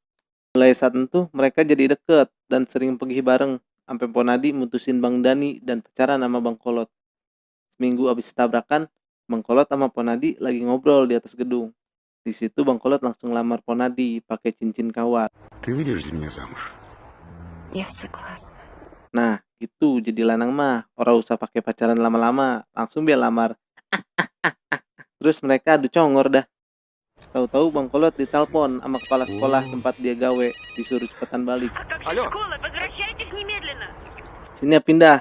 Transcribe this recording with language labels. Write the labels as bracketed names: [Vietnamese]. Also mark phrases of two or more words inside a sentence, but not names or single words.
[Indonesian] Mulai saat itu mereka jadi deket dan sering pergi bareng, sampai Ponadi mutusin Bang Dani dan pacaran sama Bang Kolot. Seminggu abis tabrakan, Bang Kolot sama Ponadi lagi ngobrol di atas gedung. Di situ Bang Kolot langsung lamar Ponadi pakai cincin kawat. [Russian] Ты выйдешь за меня замуж? Я согласна. [Indonesian] Nah, gitu jadi lanang mah. Orang usah pakai pacaran lama-lama, langsung biar lamar. Terus mereka adu congor dah. Tahu-tahu Bang Kolot ditelepon sama kepala sekolah tempat dia gawe, disuruh cepetan balik. [Russian] Алло. [Indonesian] Sini ya pindah.